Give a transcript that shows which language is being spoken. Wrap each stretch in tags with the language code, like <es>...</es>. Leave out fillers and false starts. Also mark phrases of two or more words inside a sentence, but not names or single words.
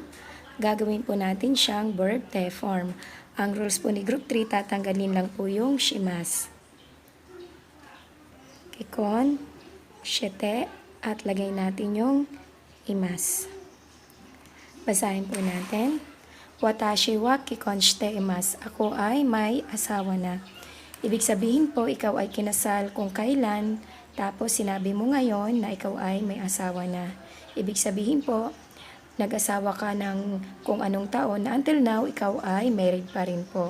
<tl>Gagawin po natin siyang verb te form. Ang rules po ni group 3, tatanggalin lang po yung shimas.</tl> <ja>Kikon, shite,</ja> <tl>at lagay natin yung imas. Basahin po natin.</tl> <ja>Watashi wa kikon shite imas.</ja> <tl>Ako ay may asawa na. Ibig sabihin po, ikaw ay kinasal kung kailan, tapos sinabi mo ngayon na ikaw ay may asawa na. Ibig sabihin po, nag-asawa ka ng kung anong taon na</tl> <en>until now,</en> <tl>ikaw ay married pa rin po.</tl>